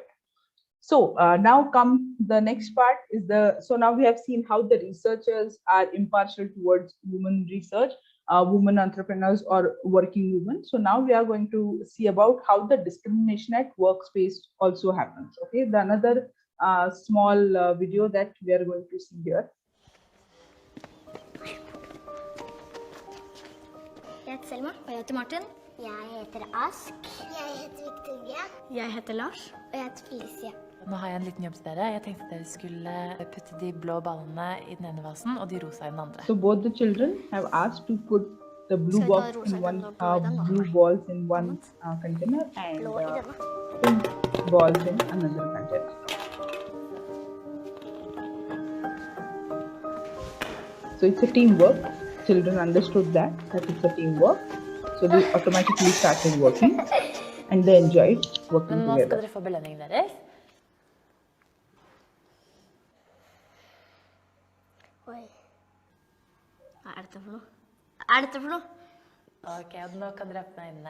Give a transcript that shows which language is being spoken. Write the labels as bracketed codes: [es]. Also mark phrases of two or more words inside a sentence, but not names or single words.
[en] So now come the next part is so now we have seen how the researchers are impartial towards women research, women entrepreneurs or working women. So now we are going to see about how the discrimination at workspace also happens. Okay, the another small video that we are going to see here. [no] Jeg heter Selma. Og jeg heter Martin. Jeg heter Ask. Jeg heter Victoria. Jeg heter Lars. Og jeg heter Felicia. Nå har jeg en liten jobb til dere. Jeg tenkte at dere skulle putte de blå ballene i den ene vasen og de rosa i den andre. [en] So both the children have asked to put the blue box in one, blue balls in one container and pink balls in another container. So it's a teamwork. Children understood that it's a teamwork. So they automatically started working and they enjoyed working together. [no] Nå skal dere få belønningen deres. Oi. Hva dette for noe? Hva dette for noe? Ok, nå kan dere åpne øynene.